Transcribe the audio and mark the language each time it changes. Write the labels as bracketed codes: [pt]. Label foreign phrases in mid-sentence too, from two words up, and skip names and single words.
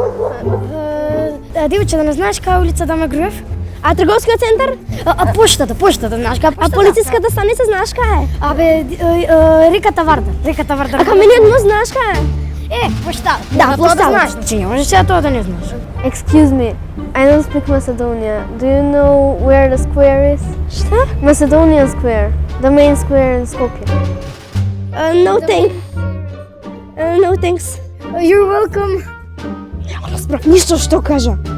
[mk] Девојче, да не знаеш кај е улица да ме Груев? А трговскиот центар? Поштата, знаеш кај? А полициската станица знаеш кај е? Абе, реката Вардар. А камениот мост знаеш кај е? Пошта. Да, площада. Знаеш, значи не можеш сега тоа да не знаеш. [en] Excuse me, I don't speak Macedonia. Do you know where the square is? Šta? Macedonian Square, the main square in Skopje. No thanks. You're welcome. [mk] Няма разбрав ништо што кажа.